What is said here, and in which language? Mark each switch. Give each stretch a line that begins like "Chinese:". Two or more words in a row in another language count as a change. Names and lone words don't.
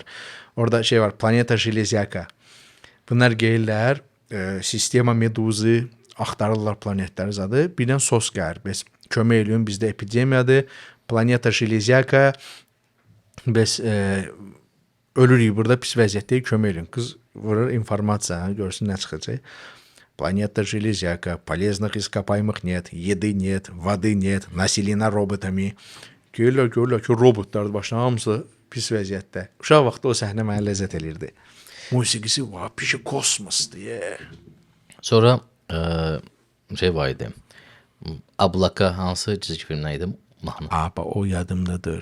Azerbaijani: Orada şey var, Planeta Jelezyaka. Bunlar gəlirlər,
Russian: система медузу
Azerbaijani: axtarırlar planetləri zadı. Birdən sos gəlir. Bəs kömək eləyin, bizdə epidemiyadır. Planeta Jelezyaka. Bəs ölürük burada, pis vəziyyətdəyik, kömək eləyin. Qız vurur informasiya, görsün nə çıxacaq.
Russian: Planета Железяка, полезных ископаемых нет, еды нет, воды нет, населена роботами.
Azerbaijani: Görürlər ki, robotlar başına hamısı pis vəziyyətdə. Uşaq vaxtı o səhnə mənə ləzzət elirdi. Musiqisi var, pişi kosmosdur. Sonra şey var idi. Ablaka hansı çizgi filmdən idi? Mahnı. Aba o yadımdadır.